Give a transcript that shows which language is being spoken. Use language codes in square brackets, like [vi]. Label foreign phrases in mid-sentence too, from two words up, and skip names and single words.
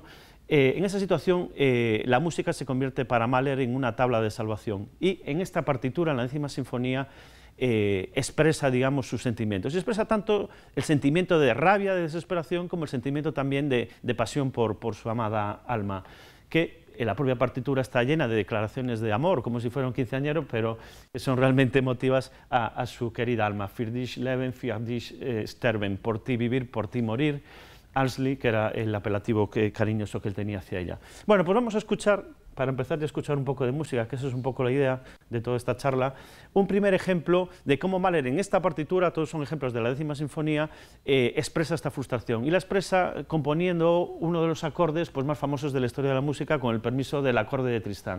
[es] En esa situación, la música se convierte para Mahler en una tabla de salvación, y en esta partitura, en la 10ª sinfonía, expresa, digamos, sus sentimientos. Y expresa tanto el sentimiento de rabia, de desesperación, como el sentimiento también de pasión por su amada Alma, que en la propia partitura está llena de declaraciones de amor, como si fuera un quinceañero, pero que son realmente emotivas a su querida Alma. [de] Für dich leben, für dich sterben, [es] por ti vivir, por ti morir. Alsli, que era el apelativo cariñoso que él tenía hacia ella. Bueno, pues vamos a escuchar, para empezar a escuchar un poco de música, que eso es un poco la idea de toda esta charla, un primer ejemplo de cómo Mahler en esta partitura, todos son ejemplos de la 10ª sinfonía, expresa esta frustración, y la expresa componiendo uno de los acordes pues, más famosos de la historia de la música, con el permiso del acorde de Tristán.